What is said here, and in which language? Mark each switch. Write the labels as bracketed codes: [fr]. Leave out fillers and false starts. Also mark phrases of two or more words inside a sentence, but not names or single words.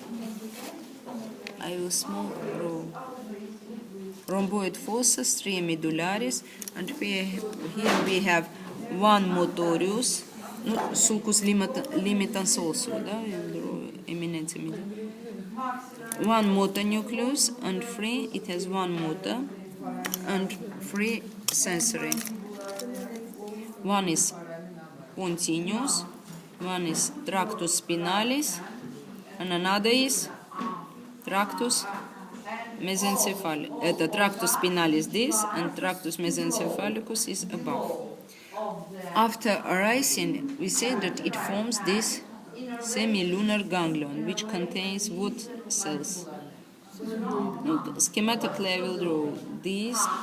[en] I will small draw rhomboid fossa, [la] stria medullaris, [en] and here we have one motorius, no, [la] sulcus limitans [en] also, да, [la] eminentia media. [en] One motor nucleus and three, it has one motor and three sensory. One is continuous, one is [la] tractus spinalis, [en] and another is [la] tractus mesencephalicus. [en] Это [la] tractus spinalis [en] this, and [la] tractus mesencephalicus [en] is above. After arising, we say that it forms this semilunar ganglion, which contains what cells? Look, schematically I will draw these.